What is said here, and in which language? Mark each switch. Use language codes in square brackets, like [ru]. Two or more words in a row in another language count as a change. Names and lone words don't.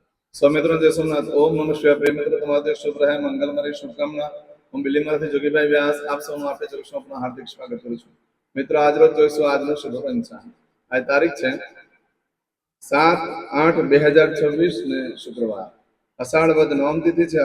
[gu] સૌમિત્ર જય સોમનાથ। ઓમ નમઃ શિવાય। પ્રિય મિત્ર, તમારો દિવસ શુભ રહે, મંગલમય શુભકામના। હું બિલીમાંથી જોગીભાઈ વ્યાસ આપ સૌનું આપે ચક્ષુમાં હાર્દિક સ્વાગત કરું છું। મિત્રો, આજ રોજ જોઈશું આજનો શુભ પંચાંગ। આજ તારીખ છે 7-8-2026 ને શુક્રવાર, અષાઢ વદ નવમ તિથિ છે।